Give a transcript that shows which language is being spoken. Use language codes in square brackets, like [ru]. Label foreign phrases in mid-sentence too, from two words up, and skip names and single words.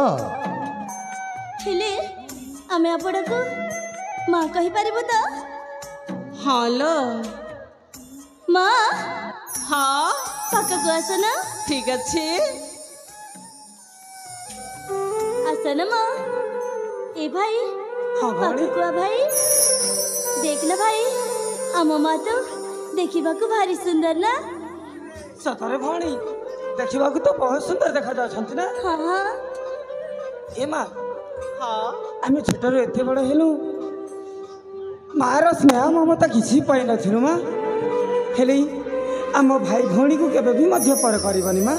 [or] ହେଲେ ଆମେ ଆପଣଙ୍କୁ ମା କହିପାରିବୁ ତ ହଁ ଲୋ ମା ହଁ ପାଖକୁ ଆସନ ଠିକ ଅଛି ଆସନ ମା ଏ ଭାଇ ହଁ ଭଉଣୀ ପାଖକୁ ଆ ଭାଇ [hi] देख ना भाई [or] ଆମ ମା ତ ଦେଖିବାକୁ ଭାରି ସୁନ୍ଦର ନା ସତରେ ଭଉଣୀ ଦେଖିବାକୁ ତ ବହୁତ ସୁନ୍ଦର ଦେଖାଯାଉଛନ୍ତି ନା ହଁ ହଁ ଏ ମା ହଁ ଆମେ ଛୋଟରୁ ଏତେ ବଡ଼ ହେଲୁ ମାର ସ୍ନେହ ମମତା କିଛି ପାଇନଥିଲୁ ମା ହେଲେ ଆମ ଭାଇ ଭଉଣୀକୁ କେବେ ବି ମଧ୍ୟ ପର କରିବନି ମା